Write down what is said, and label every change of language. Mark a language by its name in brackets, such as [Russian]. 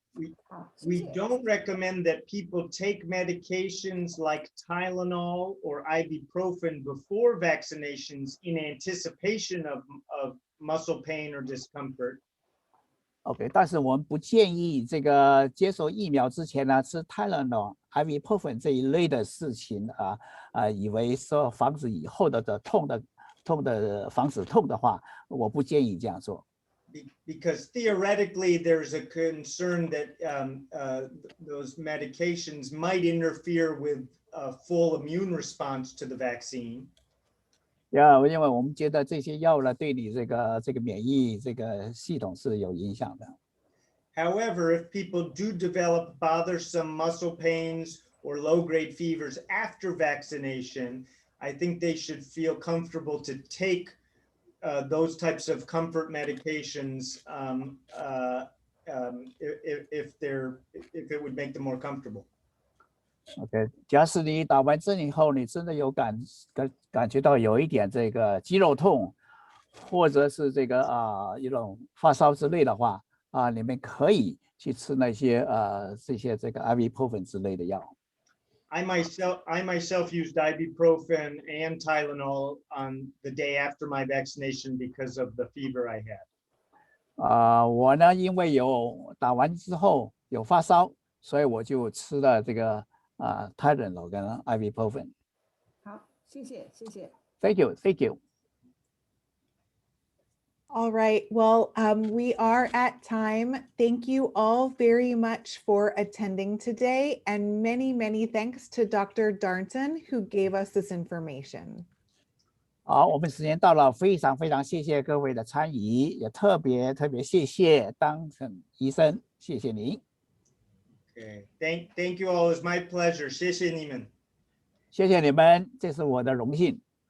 [English] We don't recommend that people take medications like Tylenol or ibuprofen before vaccinations in anticipation of muscle pain or discomfort. [Chinese] OK， 但是我们不建议这个接受疫苗之前呢吃 Tylenol、ibuprofen 这一类的事情以为说防止以后的痛的防止痛的话，我不建议这样做。 [English] because theoretically there's a concern that those medications might interfere with a full immune response to the vaccine. [Chinese] 因为我们觉得这些药呢，对你这个免疫这个系统是有影响的。 [English] However, if people do develop bothersome muscle pains or low-grade fevers after vaccination, I think they should feel comfortable to take those types of comfort medications if it would make them more comfortable. [Chinese] OK， 假使你打完针以后，你真的有感觉到有一点这个肌肉痛，或者是这个一种发烧之类的话，你们可以去吃那些这些这个 ibuprofen 之类的药。 [English] I myself used ibuprofen and Tylenol on the day after my vaccination because of the fever I had. [Chinese] 我呢，因为有打完之后有发烧，所以我就吃了这个Tylenol 跟 ibuprofen。好，谢谢。 [English] Thank you. All right, well, we are at time. Thank you all very much for attending today, and many, many thanks to Dr. Darnton who gave us this information. [Chinese] 好，我们时间到了，非常谢谢各位的参与，也特别谢谢Darnton医生，谢谢您。 [English] Okay, thank you all. It's my pleasure. [Chinese] 谢谢你们。谢谢你们，这是我的荣幸。